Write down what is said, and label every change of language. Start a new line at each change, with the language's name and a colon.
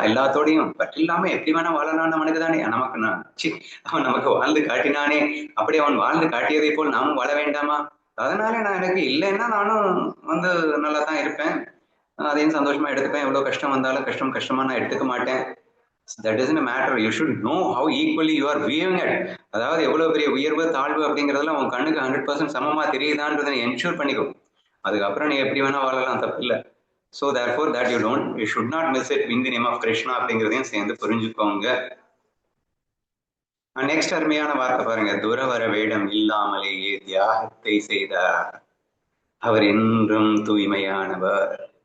Tamil: எல்லாத்தோடையும் பற்றில்லாம எப்படி வேணா வாழலான்னு அவனுக்கு தானே, நமக்கு அவன் நமக்கு வாழ்ந்து காட்டினானே, அப்படி அவன் வாழ்ந்து காட்டியதை போல் நாமும் வாழ வேண்டாமா? அதனால நான் எனக்கு இல்லைன்னா நானும் வந்து நல்லா தான் இருப்பேன், அதையும் சந்தோஷமா எடுத்துப்பேன். எவ்வளவு கஷ்டம் வந்தாலும் கஷ்டமா நான் எடுத்துக்க மாட்டேன்.
English: That isn't a matter. You should know how equally you are viewing it.
Tamil: அதாவது எவ்வளவு பெரிய உயர்வு தாழ்வு அப்படிங்கறதுல உன் கண்ணுக்கு 100% சமமா தெரியுதான்றதை என்ஷூர் பண்ணிக்கும். அதுக்கப்புறம் நீ எப்படி வேணா வாழலாம், தப்பு இல்லை.
English: so therefore that you should not miss it in the name of Krishna
Tamil: அப்படிங்கிறதையும் சேர்ந்து புரிஞ்சுக்கோங்க. நெக்ஸ்ட் அருமையான வார்த்தை பாருங்க, துறவர வேடம் இல்லாமலேயே தியாகத்தை செய்தார், அவர் என்றும் தூய்மையானவர்.